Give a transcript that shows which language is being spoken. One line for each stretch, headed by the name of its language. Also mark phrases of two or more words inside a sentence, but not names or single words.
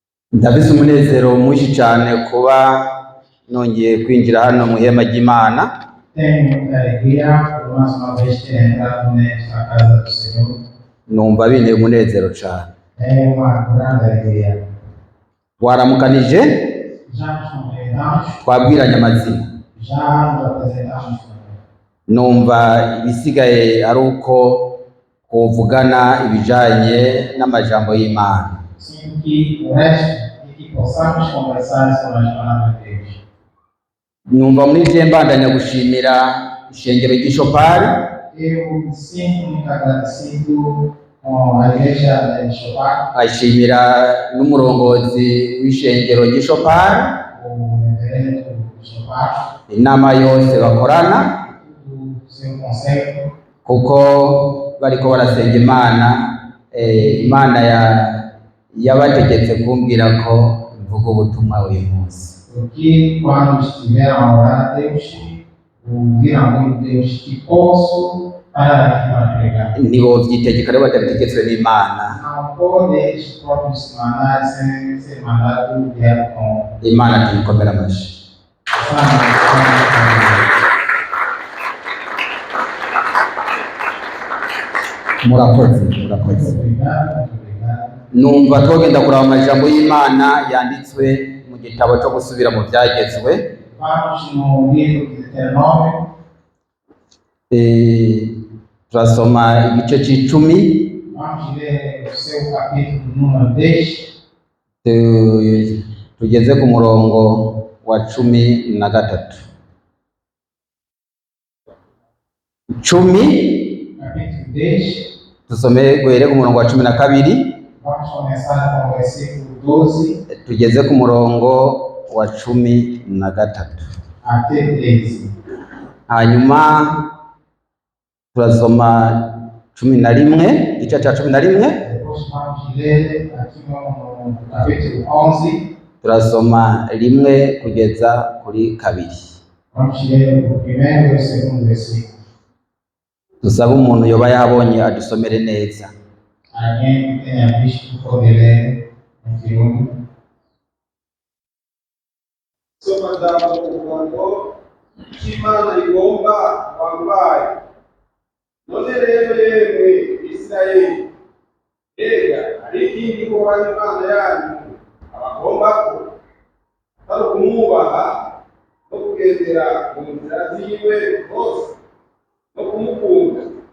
Rundi: Ndafise umunezero mwinshi cyane kuba nongeye kwinjira hano mu ihema ry'Imana.
Portuguese: Tenho muita alegria por mais uma vez ter entrado nesta casa do Senhor.
Rundi: Numva binteye umunezero cyane.
Portuguese: É uma grande alegria.
Rundi: Waramukanije?
Portuguese: Já nos cumprimentamos,
Rundi: Twabwiranye amazina.
Portuguese: já nos apresentamos também.
Rundi: Numva ibisigaye ari uko twovugana ibijanye n'amajambo y'Imana.
Portuguese: Sim, que o resto e que possamos conversar sobre as palavras de Deus.
Rundi: Numva muri je mbandanya gushimira ishengero ry'Ishopari.
Portuguese: Eu me sinto muito agradecido com a igreja de Chopar,
Rundi: Ashimira n'umurongozi w'ishengero ry'Ishopari,
Portuguese: o reverendo Chopar,
Rundi: inama yose bakorana,
Portuguese: o seu conselho,
Rundi: kuko bariko barasenga Imana. Imana yabategetse kumbwira ko mvuga ubutumwa uyu munsi.
Portuguese: porque quando estiveram a orar a Deus, ouviram muito Deus que posso parar aqui para pregar.
Rundi: Ntibovyitegeka rero batabitegetswe n'Imana.
Portuguese: Não pode eles próprios se mandar sem ser mandado direto com
Rundi: Imana tuyikomera amashi. Murakoze.
Portuguese: Muito obrigado.
Rundi: Numva twogenda kuraba amajambo y'Imana yanditswe mu gitabo cyo gusubira mu byagezwe.
Portuguese: Vamos no livro de Deuteronômio,
Rundi: Turasoma igice c'icumi,
Portuguese: vamos ler o seu capítulo número 10,
Rundi: tugeze ku murongo wa 13. 10,
Portuguese: capítulo 10,
Rundi: tusome guhere ku murongo wa 12,
Portuguese: vamos começar com o versículo 12
Rundi: tugeze ku murongo wa 13
Portuguese: até 13.
Rundi: hanyuma turasoma 11, igice ca 11,
Portuguese: Depois vamos ler aqui no capítulo 11,
Rundi: turasoma 1 kugeza kuri 2.
Portuguese: vamos ler o primeiro e o segundo versículo.
Rundi: Dusaba umuntu yoba yabonye adusomere neza.
Portuguese: Alguém que tenha visto pode ler em filme.
Rundi: Soma jambo umurongo cy'Imana igomba wambaye. None rero yemwe Isirayeli, ega hari ikindi kubaha Imana yanyu abagomba ko atari ukumwubaha no kugendera mu nzira ziwe hose no kumukunda